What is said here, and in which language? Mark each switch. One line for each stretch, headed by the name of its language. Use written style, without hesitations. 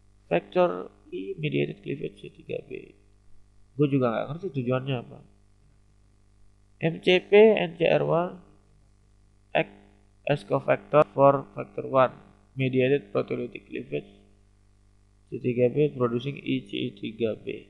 English: Factor E mediated cleavage C3B.
Indonesian: Gue juga nggak ngerti tujuannya apa.
English: MCP NCR1 act as cofactor for factor 1 mediated proteolytic cleavage C3B producing EC3B.